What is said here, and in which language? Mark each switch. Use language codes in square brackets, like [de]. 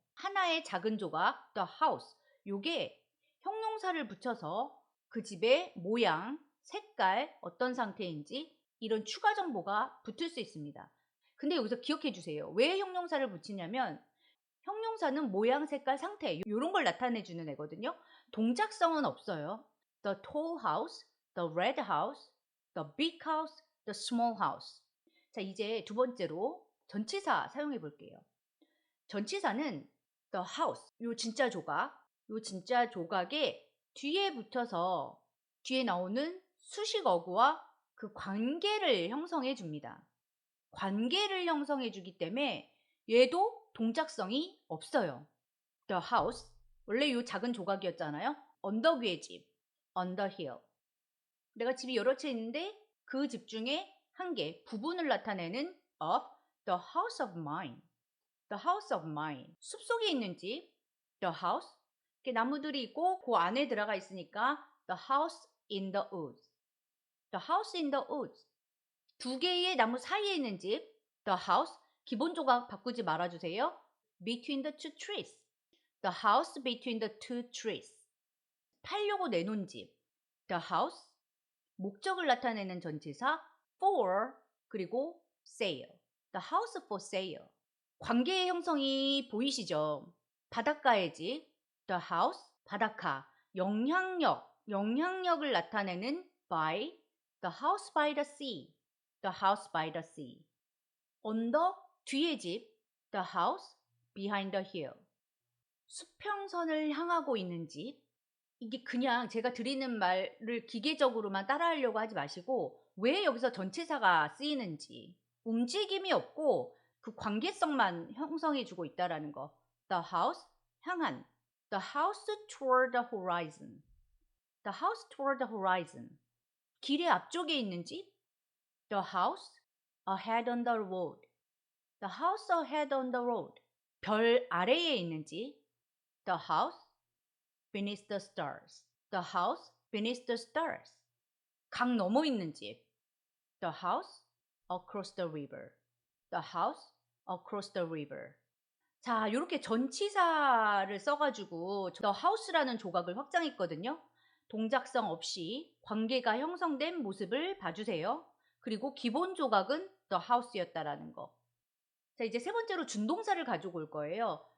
[ko] 하나의 작은 조각, the house. 요게 형용사를 붙여서 그 집의 모양, 색깔, 어떤 상태인지 이런 추가 정보가 붙을 수 있습니다. 근데 여기서 기억해 주세요. 왜 형용사를 붙이냐면 형용사는 모양, 색깔, 상태 이런 걸 나타내 주는 애거든요. 동작성은 없어요. [en] The tall house, the red house, the big house, the small house. [ko] 자, 이제 두 번째로 전치사 사용해 볼게요. 전치사는 the house, 요 진짜 조각에 뒤에 붙여서 뒤에 나오는 수식 어구와 그 관계를 형성해 줍니다. 관계를 형성해 주기 때문에 얘도 동작성이 없어요. The house, 원래 이 작은 조각이었잖아요. 언덕 위의 집, [en] on the hill. [ko] 내가 집이 여러 채 있는데 그 집 중에 한 개, 부분을 나타내는 [en] of the house of mine. The house of mine. [ko] 숲속에 있는 집, [en] the house. [ko] 이렇게 나무들이 있고 그 안에 들어가 있으니까 [en] the house in the woods. The house in the woods. [ko] 두 개의 나무 사이에 있는 집, the house. 기본 조각 바꾸지 말아주세요. [en] Between the two trees. The house between the two trees. [ko] 팔려고 내놓은 집. The house. 목적을 나타내는 전치사 for 그리고 sale. [en] The house for sale. [ko] 관계의 형성이 보이시죠? 바닷가의 집. The house. 바닷가. 영향력을 나타내는 by. [en] The house by the sea. The house by the sea. [ko] 언덕 뒤의 집. [en] The house behind the hill. [ko] 수평선을 향하고 있는 집. 이게 그냥 제가 드리는 말을 기계적으로만 따라하려고 하지 마시고 왜 여기서 전치사가 쓰이는지, 움직임이 없고 그 관계성만 형성해 주고 있다라는 거. [en] The house, 향한. The house toward the horizon. The house toward the horizon. [ko] 길의 앞쪽에 있는 집. [en] The house ahead on the road. The house ahead on the road. [ko] 별 아래에 있는 집. [en] The house beneath the stars. The house beneath the stars. [ko] 강 넘어 있는 집. [en] The house across the river. The house across the river. [ko] 자, 이렇게 전치사를 써가지고 The house라는 조각을 확장했거든요. 동작성 없이 관계가 형성된 모습을 봐주세요. 그리고 기본 조각은 The house였다라는 거. 자, 이제 세 번째로 준동사를 가지고 올 거예요.